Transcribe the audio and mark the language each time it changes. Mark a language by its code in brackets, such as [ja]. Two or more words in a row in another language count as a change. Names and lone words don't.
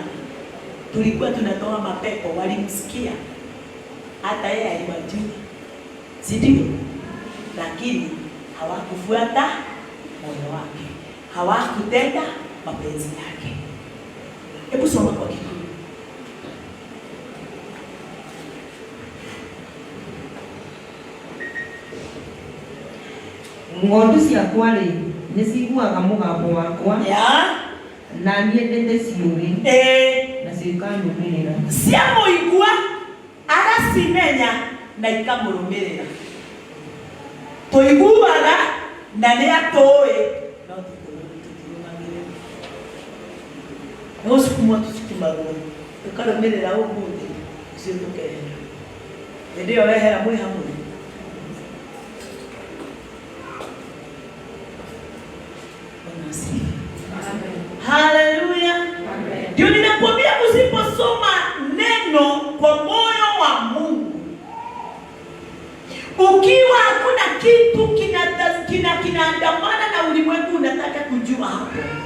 [sw] Tulikuwa tunatoa mapepo, walimsikia. Hata yeye aliwajua. Si ndio? Lakini hawakufuata moyo wake. Hawakutenda mapenzi yake. Hebu soma kwa Kikuyu. [ki] Ng'ondu ciakwa rĩ nĩ ciguaga mũgambo wakwa, na niendete ciũrĩ, na cikanũmĩrĩra. Ciamũigua agacimenya na ikamũrũmĩrĩra. Tũiguaga na nĩ atũĩ, no tũtirũmagĩrĩra. No sukumwa tusukumagwo, tũkarũmĩrĩra ũmũthĩ, ũcio tũkehera. Hĩndĩ ĩyo wehera mwĩ hamwe. Haleluya. [sw] Ndio ninakwambia usiposoma neno kwa moyo wa Mungu, ukiwa hakuna kitu kinaandamana na ulimwengu, unataka kujua hapo.